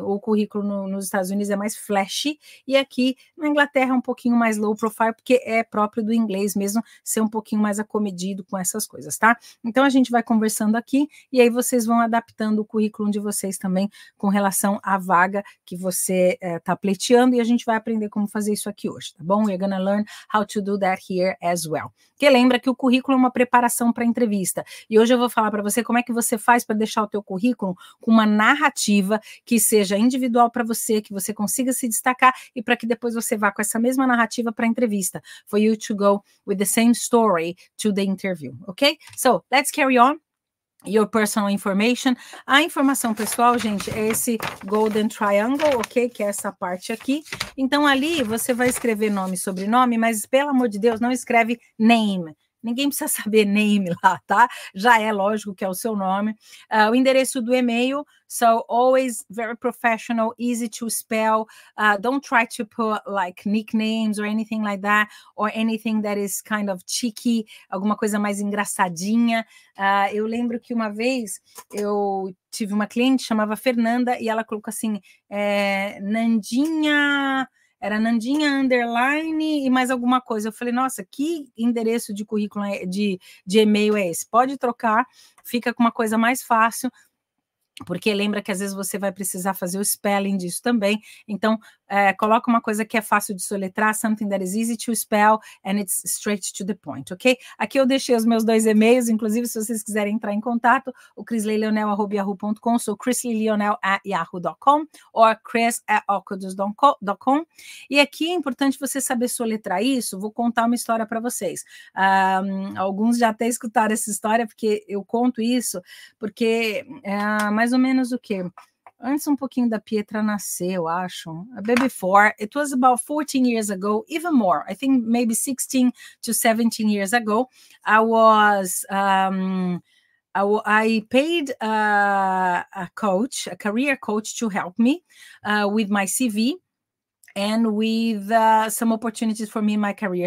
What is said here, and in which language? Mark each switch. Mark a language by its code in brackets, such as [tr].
[pt] O currículo nos Estados Unidos é mais flashy, e aqui na Inglaterra é um pouquinho mais low profile, porque é próprio do inglês mesmo, ser um pouquinho mais acomedido com essas coisas, tá? Então, a gente vai conversando aqui, e aí vocês vão adaptando o currículo de vocês também com relação à vaga que você está pleiteando, e a gente vai aprender como fazer isso aqui hoje, tá bom? [en] We're gonna learn how to do that here as well. [pt] Porque lembra que o currículo é uma preparação para a entrevista, e hoje eu vou falar para você como é que você faz para deixar o teu currículo com uma narrativa que seja individual para você, que você consiga se destacar, e para que depois você vá com essa mesma narrativa para a entrevista, [en] for you to go with the same story to the interview, okay? So, let's carry on. your personal information. [pt] A informação pessoal, gente, é esse golden triangle, ok? Que é essa parte aqui. Então, ali você vai escrever nome e sobrenome, mas, pelo amor de Deus, não escreve name. Ninguém precisa saber name lá, tá? Já é lógico que é o seu nome. O endereço do e-mail, [en] so always very professional, easy to spell. Don't try to put like nicknames or anything like that, or anything that is kind of cheeky, [pt] alguma coisa mais engraçadinha. Eu lembro que uma vez eu tive uma cliente, chamava Fernanda, e ela colocou assim, Nandinha... Era Nandinha underline e mais alguma coisa. Eu falei, nossa, que endereço de currículo, de e-mail é esse? Pode trocar, fica com uma coisa mais fácil, porque lembra que às vezes você vai precisar fazer o spelling disso também. Então, coloca uma coisa que é fácil de soletrar, [en] something that is easy to spell and it's straight to the point, ok? [pt] Aqui eu deixei os meus 2 e-mails, inclusive se vocês quiserem entrar em contato, o chrisleyleonel@yahoo.com, sou chrisleyleonel@yahoo.com ou chris@oculus.com. E aqui é importante você saber soletrar isso. Vou contar uma história para vocês. Alguns já até escutaram essa história, porque eu conto isso, porque mais ou menos o quê? Antes um pouquinho da Pietra nascer, eu acho. [en] A bit before, it was about 14 years ago, even more. I think maybe 16 to 17 years ago. I was, I paid a coach, a career coach, to help me with my CV and with some opportunities for me in my career.